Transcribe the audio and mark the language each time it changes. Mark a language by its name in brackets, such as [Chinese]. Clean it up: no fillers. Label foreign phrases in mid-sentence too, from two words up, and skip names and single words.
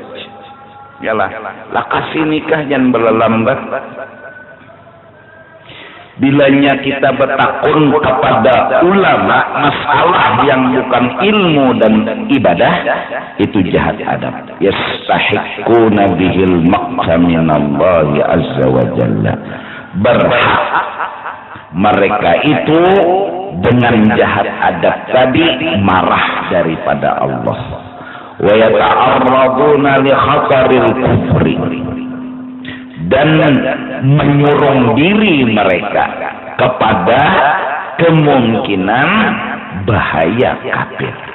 [Banjar] Yalah, lakasi nikah jangan berlambat. [Malay] Bilanya kita bertakun kepada ulama masalah yang bukan ilmu dan ibadah, itu jahat adab. [Arabic] يستحقون به المقت من الله عز وجل. [Malay] Berhak mereka itu dengan jahat adab tadi marah daripada Allah. [Arabic] ويتعرضون لخطر الكفر, [Malay] dan menyurung diri mereka kepada kemungkinan bahaya kafir.